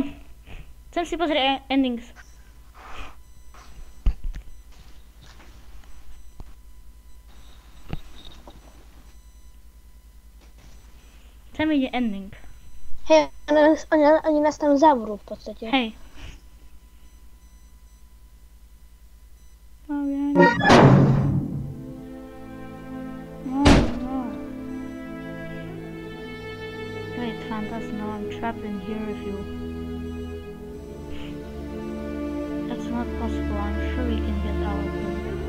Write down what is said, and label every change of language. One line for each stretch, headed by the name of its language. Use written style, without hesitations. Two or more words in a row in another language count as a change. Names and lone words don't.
Slovak: Chcem si pozrieť endings. Chcem vidieť ending. Hej, oni nás tam zavrú v podstate. Hej.
English: Wait, Fantas, no, I'm trapped in here with you. That's not possible, I'm sure we can get out of here.